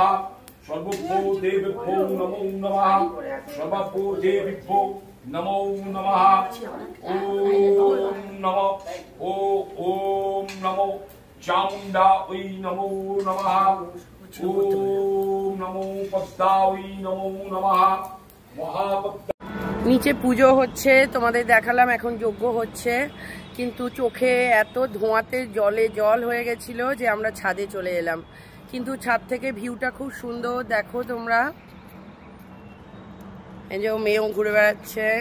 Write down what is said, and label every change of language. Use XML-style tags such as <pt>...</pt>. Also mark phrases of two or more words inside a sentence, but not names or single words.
<sa>सर्वभो देवेभ्यो नमो नमः। सर्वभो देवेभ्यो नमो नमः। ओम नमो ओम नमो चामुंडा वै नमो नमः। ओम नमो पद्मा वै नमो नमः। महापद्मा।</sa> <bn>নিচে পুজো হচ্ছে, তোমাদের দেখালাম, এখন যজ্ঞ হচ্ছে, কিন্তু চোখে এত ধোঁয়াতে জলে জল হয়ে গেছিল যে আমরা ছাদে চলে এলাম। কিন্তু ছাদ থেকে ভিউটা খুব সুন্দর, দেখো তোমরা। এই যে মেয়েও ঘুরে বেড়াচ্ছে।</bn>